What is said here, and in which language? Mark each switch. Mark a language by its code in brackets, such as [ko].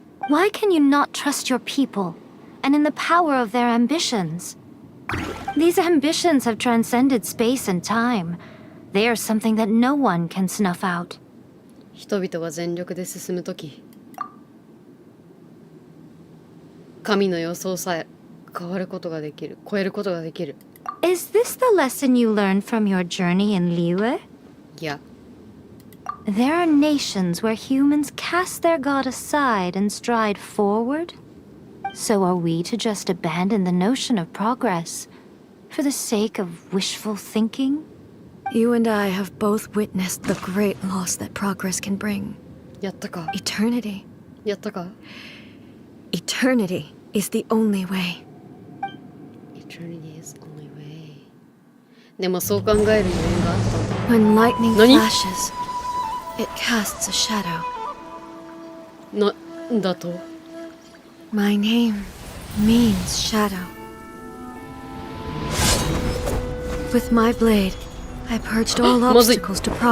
[en] Why can you not trust your people and in the power of their ambitions? These ambitions have transcended space and time. They are something that no one can snuff out. [ja] 人々が全力で進むとき、神の予想さえ変わることができる、超えることができる。 [en] Is this the lesson you learned from your journey in Liyue? [ja] いや、 [en] There are nations where humans cast their god aside and stride forward. So are we to just abandon the notion of progress for the sake of wishful thinking? You and I have both witnessed the great loss that progress can bring. [ja] やったか。 [en] Eternity. [ja] やったか。 [en] Eternity is the only way. Eternity is only way. [ja] でもそう考える余裕があったんだ。 [en] When lightning [ja] 何？ [en] flashes, it casts a shadow. [ja] なんだと？ [en] My name means shadow. With my blade, I purged all [ja] まずい。 [en] obstacles to